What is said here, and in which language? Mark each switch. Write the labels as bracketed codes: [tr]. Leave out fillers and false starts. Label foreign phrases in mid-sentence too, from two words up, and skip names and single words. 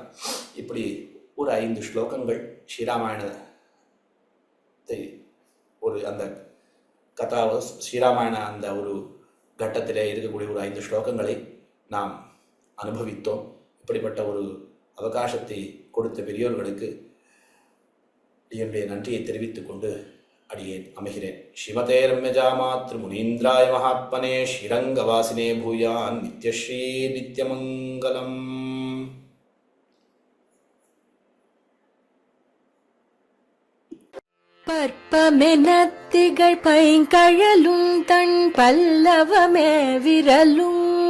[ta] இப்படி ஒரு 5 ஸ்லோகங்கள் ஸ்ரீராமாயணத்தை ஒரு அந்த கதாவை ஸ்ரீராமாயண அந்த ஒரு கட்டத்திலே இருக்கக்கூடிய ஒரு 5 ஸ்லோகங்களை நாம் அனுபவித்தோம். இப்படிப்பட்ட ஒரு அவகாசத்தை கொடுத்த பெரியோர்களுக்கு என்னுடைய நன்றியை தெரிவித்துக் கொண்டு அடியேன் அமைகிறேன். [sa] श्रीमते रम्यजा मातृ मुनीन्द्राय महात्मने श्रीरङ्गवासिने भूयात् नित्यश्रीः नित्यमङ्गलम्. [ta] பற்பமெனத்திகள் பைங்கழலும் தன் பல்லவமே விரலும்,